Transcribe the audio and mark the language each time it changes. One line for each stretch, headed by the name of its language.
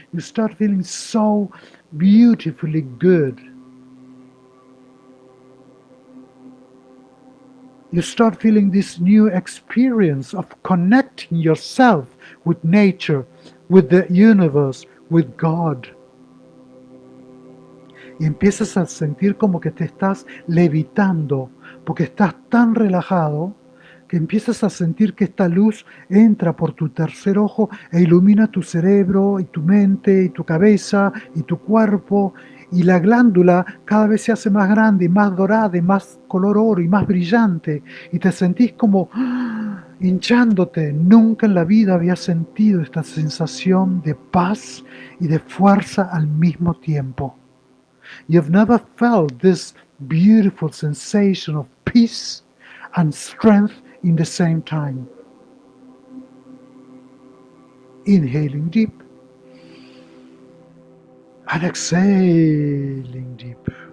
English: You start feeling so beautifully good. You start feeling this new experience of connecting yourself with nature, with the universe, with God.
Spanish: Y empiezas a sentir como que te estás levitando, porque estás tan relajado que empiezas a sentir que esta luz entra por tu tercer ojo e ilumina tu cerebro y tu mente y tu cabeza y tu cuerpo, y la glándula cada vez se hace más grande y más dorada y más color oro y más brillante, y te sentís como hinchándote. Nunca en la vida había sentido esta sensación de paz y de fuerza al mismo tiempo.
English: You've never felt this beautiful sensation of peace and strength in the same time. Inhaling deep and exhaling deep.